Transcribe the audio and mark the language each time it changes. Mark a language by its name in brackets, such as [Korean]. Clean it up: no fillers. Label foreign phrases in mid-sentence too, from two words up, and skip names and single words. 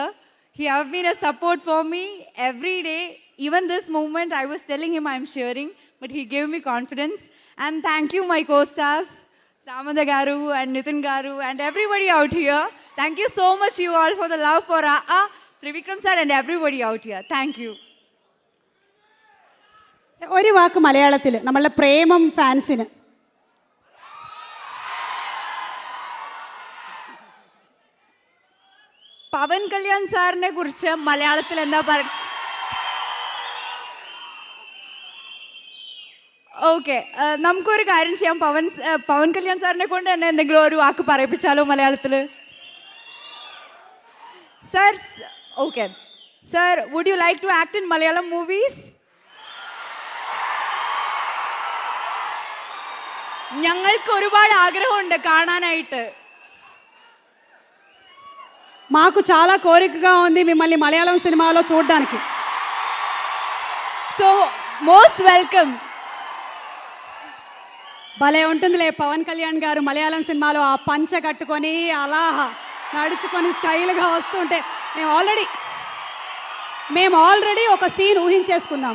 [English] He have been a support for me every day. Even this moment I was telling him I'm sharing, but he gave me confidence. And thank you my co-stars, Samantha Garu and Nitin Garu and everybody out here. Thank you so much you all for the love for AA, Trivikram sir and everybody out here. Thank you. [Malayalam] ഒരു വാക്ക് മലയാളത്തിൽ നമ്മളുടെ പ്രേമം ഫാൻസിന്. പവൻ കല്യാൺ സാറിനെ കുറിച്ച് മലയാളത്തിൽ എന്താ ഓക്കെ നമുക്കൊരു കാര്യം ചെയ്യാം. പവൻ കല്യാൺ സാറിനെ കൊണ്ട് തന്നെ എന്തെങ്കിലും ഒരു വാക്ക് പറയിപ്പിച്ചാലോ മലയാളത്തിൽ? [English] Sir, okay sir, would you like to act in Malayalam movies? [Malayalam] ഞങ്ങൾക്ക് ഒരുപാട് ആഗ്രഹമുണ്ട് കാണാനായിട്ട്. [Telugu] మాకు చాలా కోరికగా ఉంది మిమ్మల్ని మలయాళం సినిమాలో చూడడానికి. [English] So most welcome. [Telugu] భలే ఉంటుందిలే పవన్ కళ్యాణ్ గారు మలయాళం సినిమాలో ఆ పంచ కట్టుకొని అలా నడుచుకొని స్టైల్గా వస్తుంటే మేము ఆల్రెడీ ఒక సీన్ ఊహించేసుకున్నాం.